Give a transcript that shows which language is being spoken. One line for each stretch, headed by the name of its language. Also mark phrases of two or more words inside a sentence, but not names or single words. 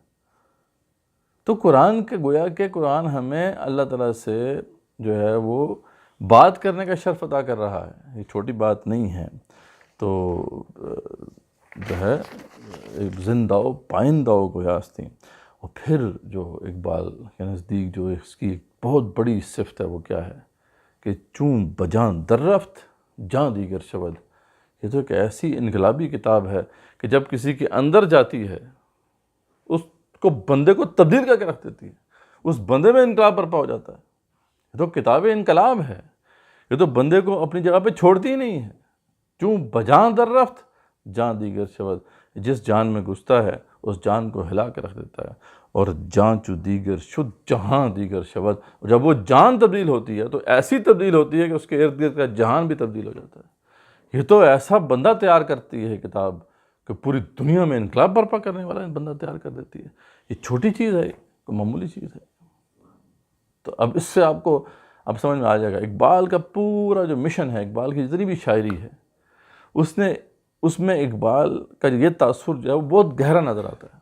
Urdu: تو قرآن کے گویا کہ قرآن ہمیں اللہ تعالیٰ سے جو ہے وہ بات کرنے کا شرف عطا کر رہا ہے، یہ چھوٹی بات نہیں ہے۔ تو جو ہے ایک زندہ و پائندہ و گویا ہستی۔ اور پھر جو اقبال کے نزدیک جو اس کی ایک بہت بڑی صفت ہے وہ کیا ہے کہ
Persian: چون بجان در رفت جاں دیگر شود۔
Urdu: یہ تو ایک ایسی انقلابی کتاب ہے کہ جب کسی کے اندر جاتی ہے اس کو بندے کو تبدیل کر کے رکھ دیتی ہے، اس بندے میں انقلاب برپا ہو جاتا ہے۔ یہ تو کتاب انقلاب ہے، یہ تو بندے کو اپنی جگہ پہ چھوڑتی ہی نہیں ہے۔
Persian: چون بجان در رفت جاں دیگر شود،
Urdu: جس جان میں گھستا ہے اس جان کو ہلا کے رکھ دیتا ہے۔
Persian: اور جان چو دیگر شد جہاں دیگر شود،
Urdu: جب وہ جان تبدیل ہوتی ہے تو ایسی تبدیل ہوتی ہے کہ اس کے ارد گرد کا جہان بھی تبدیل ہو جاتا ہے۔ یہ تو ایسا بندہ تیار کرتی ہے کتاب کہ پوری دنیا میں انقلاب برپا کرنے والا بندہ تیار کر دیتی ہے۔ یہ چھوٹی چیز ہے، کوئی معمولی چیز ہے۔ تو اب اس سے آپ کو اب سمجھ میں آ جائے گا اقبال کا پورا جو مشن ہے، اقبال کی جتنی بھی شاعری ہے اس میں اقبال کا یہ تاثر جو ہے وہ بہت گہرا نظر آتا ہے۔